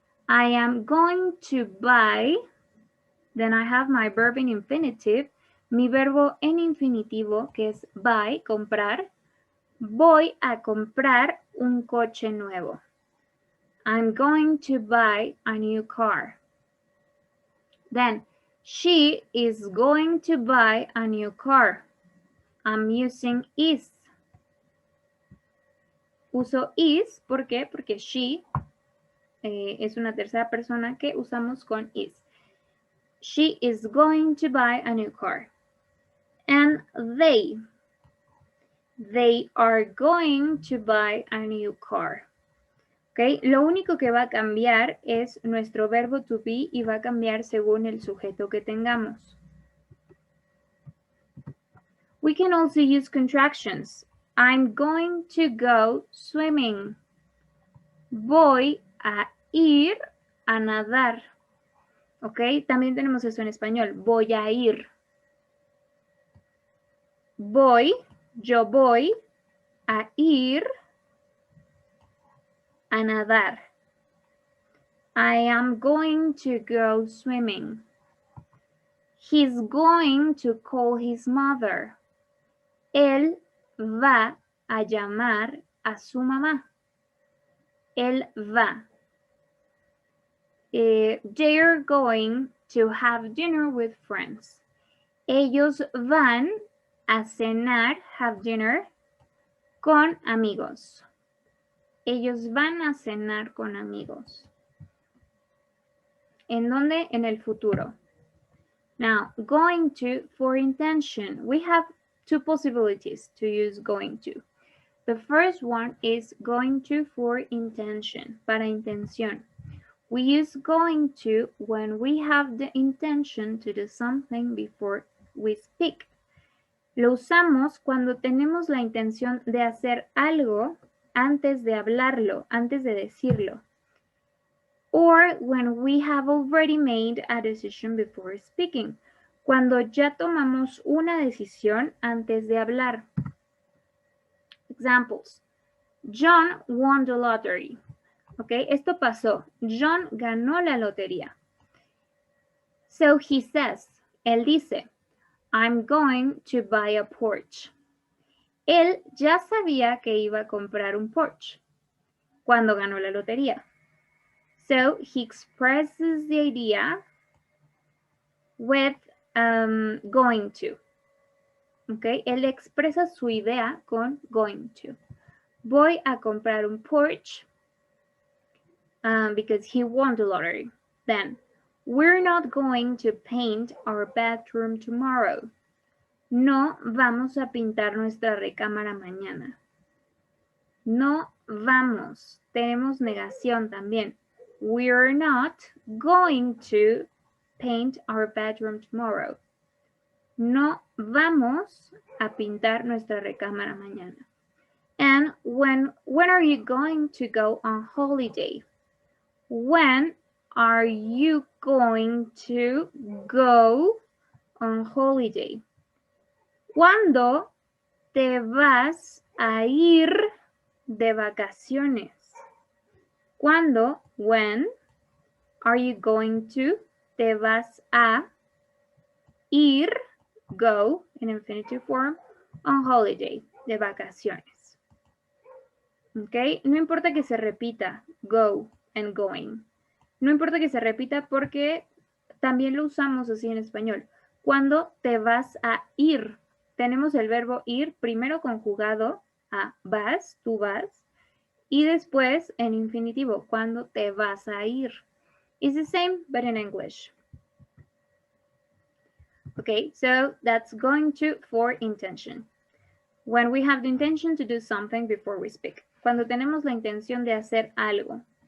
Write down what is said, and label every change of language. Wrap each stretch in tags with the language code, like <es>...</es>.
<en>I am going to buy. Then I have my verb in infinitive,</en> <es>mi verbo en infinitivo, que es buy, comprar. Voy a comprar un coche nuevo.</es> <en>I'm going to buy a new car. Then, she is going to buy a new car. I'm using is.</en> <es>Uso is, ¿por qué? Porque she es una tercera persona que usamos con is.</es> <en>She is going to buy a new car. And they are going to buy a new car. ¿Okay?</en> <es>Lo único que va a cambiar es nuestro verbo to be y va a cambiar según el sujeto que tengamos.</es> <en>We can also use contractions. I'm going to go swimming.</en> <es>Voy a ir a nadar.</es> <en>¿Ok?</en> <es>También tenemos eso en español. Voy a ir. Yo voy a ir a nadar.</es> <en>I am going to go swimming. He's going to call his mother.</en> <es>Él va a llamar a su mamá. Él va.</es> <en>They're going to have dinner with friends.</en> <es>Ellos van a cenar,</es> <en>have dinner,</en> <es>con amigos. Ellos van a cenar con amigos. ¿En dónde? En el futuro.</es> <en>Now, going to for intention. We have two possibilities to use going to. The first one is going to for intention,</en> <es>para intención.</es> <en>We use going to when we have the intention to do something before we speak.</en> <es>Lo usamos cuando tenemos la intención de hacer algo antes de hablarlo, antes de decirlo.</es> <en>Or when we have already made a decision before speaking.</en> <es>Cuando ya tomamos una decisión antes de hablar.</es> <en>Examples. John won the lottery. ¿Ok?</en> <es>Esto pasó. John ganó la lotería.</es> <en>So he says,</en> <es>él dice,</es> <en>I'm going to buy a Porsche.</en> <es>Él ya sabía que iba a comprar un Porsche cuando ganó la lotería.</es> <en>So he expresses the idea with going to. ¿Ok?</en> <es>Él expresa su idea con going to. Voy a comprar un Porsche</es> <en>because he won the lottery. Then, we're not going to paint our bathroom tomorrow.</en> <es>No vamos a pintar nuestra recámara mañana. No vamos. Tenemos negación también.</es> <en>We're not going to paint our bedroom tomorrow.</en> <es>No vamos a pintar nuestra recámara mañana.</es> <en>And when are you going to go on holiday? When are you going to go on holiday?</en> <es>¿Cuándo te vas a ir de vacaciones? ¿Cuándo?</es> <en>When are you going to?</en> <es>Te vas a ir, go,</es> <en>in infinitive form, on holiday,</en> <es>de vacaciones. ¿Ok? No importa que se repita, go and going. No importa que se repita porque también lo usamos así en español. ¿Cuándo te vas a ir? Tenemos el verbo ir primero conjugado a vas, tú vas, y después en infinitivo, ¿cuándo te vas a ir?</es> <en>It's the same, but in English. Okay, so that's going to for intention. When we have the intention to do something before we speak.</en> <es>Cuando tenemos la intención de hacer algo.</es>